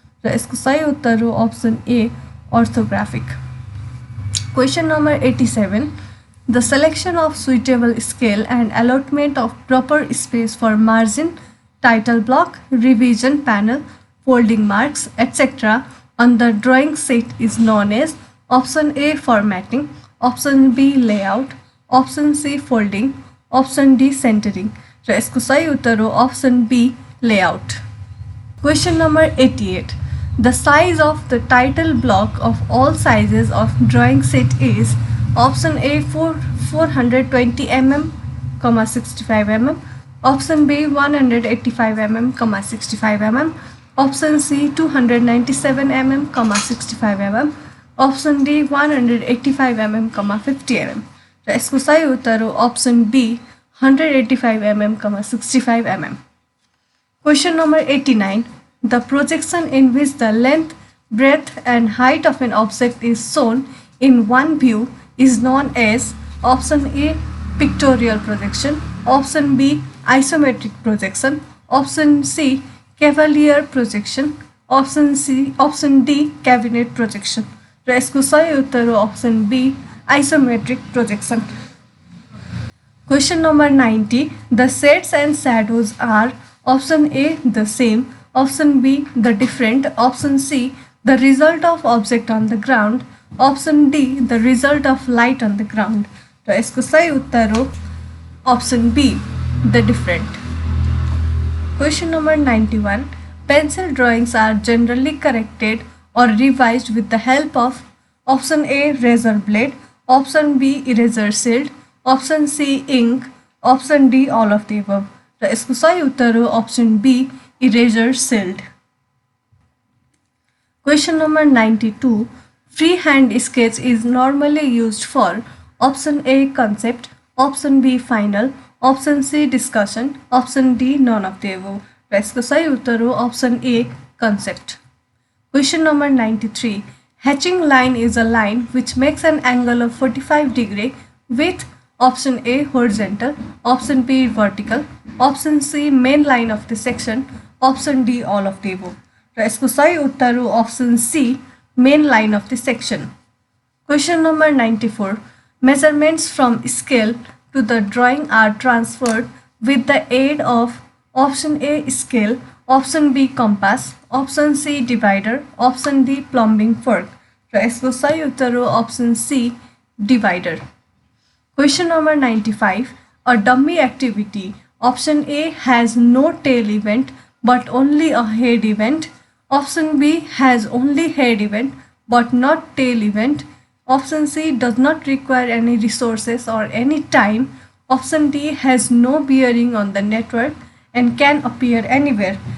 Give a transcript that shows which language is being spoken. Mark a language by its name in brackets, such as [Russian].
[Nepali] र यसको सही उत्तर हो [English] option A orthographic. Question number 87. The selection of suitable scale and allotment of proper space for margin, title block, revision panel, folding marks, etc. on the drawing sheet is known as option A formatting, option B layout, option C folding, option D centering. [Nepali] र यसको सही उत्तर हो [English] option B layout. Question number 88. The size of the title block of all sizes of drawing sheet is option A 420 mm, 65 mm, option B 185 mm, 65 mm, option C 297 mm, 65 mm, option D 185 mm, 50 mm. [Nepali] र यसको सही उत्तर हो [English] option B 185 mm, 65 mm. Question number 89. The projection in which the length, breadth and height of an object is shown in one view is known as option A pictorial projection, option B isometric projection, option C cavalier projection, option D cabinet projection. [Nepali] र यसको सही उत्तर हो [English] option B isometric projection. Question number 90. The shades and shadows are option A the same, option B the different, option C the result of object on the ground, option D the result of light on the ground. [Nepali] र यसको सही उत्तर हो [English] option B the different. Question number 91. Pencil drawings are generally corrected or revised with the help of option A razor blade, option B eraser shield, option C ink, option D all of the above. [Nepali] र यसको सही उत्तर हो [English] option B eraser shield. Question number 92. Freehand sketch is normally used for option A concept, option B final, option C discussion, option D none of the above. [Nepali] र यसको सही उत्तर हो [English] option A concept. Question number 93. Hatching line is a line which makes an angle of 45 degree with option A horizontal, option B vertical, option C main line of the section, option D all of the above. [Nepali] र यसको सही उत्तर हो [English] option C main line of the section. Question number 94. Measurements from scale to the drawing are transferred with the aid of option A scale, option B compass, option C divider, option D plumbing fork. [Nepali] र यसको सही उत्तर हो [English] option C divider. Question number 95. A dummy activity. Option A has no tail event but only a head event. Option B has only head event but not tail event. Option C does not require any resources or any time. Option D has no bearing on the network and can appear anywhere.